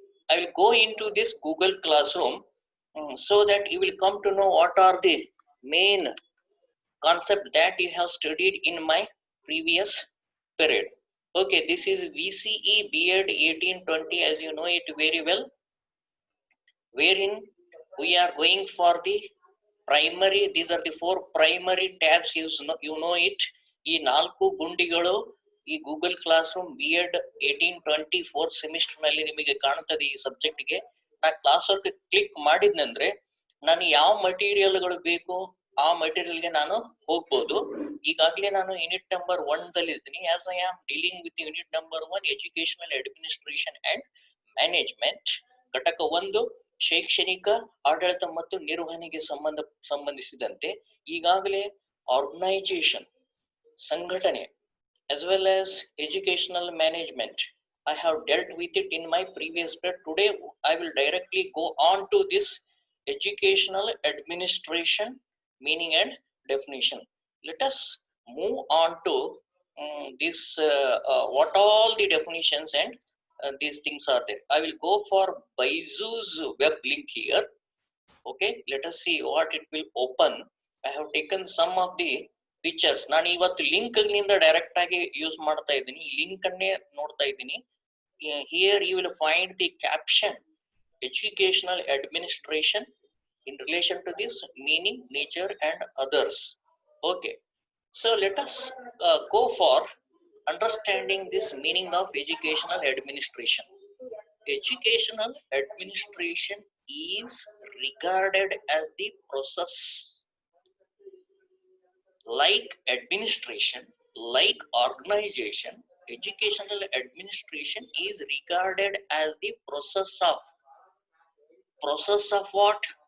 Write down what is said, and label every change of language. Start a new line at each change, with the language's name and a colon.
English: I will go into this Google Classroom so that you will come to know what are the main concept that you have studied in my previous period. Okay, this is VCE B.Ed 1820, as you know it very well, wherein we are going for the primary. These are the four primary tabs. You know it.
Kannada: ಈ ನಾಲ್ಕು ಗುಂಡಿಗಳು ಈ Google class room B.Ed 1820 fourth semester ನಲ್ಲಿ ನಿಮಗೆ ಕಾಣುತ್ತದೆ. ಈ ಸಬ್ಜೆಕ್ಟ್ಗೆ ನಾ class work click ಮಾಡಿದ್ನಂದ್ರೆ ನಾನು ಯಾವ ಮಟೀರಿಯಲ್ಗಳು ಬೇಕು ಆ ಮಟೀರಿಯಲ್ಗೆ ನಾನು ಹೋಗ್ಬೋದು. ಈಗಾಗಲೇ ನಾನು ಯೂನಿಟ್ ನಂಬರ್ 1 ದಲ್ಲಿ ಇದ್ದೀನಿ.
English: as I am dealing with unit number 1 educational administration and management,
Kannada: ಘಟಕ 1 ಶೈಕ್ಷಣಿಕ ಆಡಳಿತ ಮತ್ತು ನಿರ್ವಹಣೆಗೆ ಸಂಬಂಧಿಸಿದಂತೆ ಈಗಾಗಲೇ ಆರ್ಗನೈಜೇಷನ್ ಸಂಘಟನೆ
English: as well as educational management I have dealt with it in my previous period. Today I will directly go on to this educational administration meaning and definition. Let us move on to this what all the definitions and these things are there. I will go for Byju's web link here. Okay, let us see what it will open. I have taken some of the pictures.
Kannada: ನಾನು ಇವತ್ತು link ನಿಂದ direct ಆಗಿ use ಮಾಡ್ತಾ ಇದ್ದೀನಿ. ಈ link ಅನ್ನೇ ನೋಡ್ತಾ ಇದ್ದೀನಿ.
English: Here you will find the caption educational administration in relation to this meaning, nature and others. Okay, so let us go for understanding this meaning of educational administration. Educational administration is regarded as the process like administration, like organization. Educational administration is regarded as the process of what?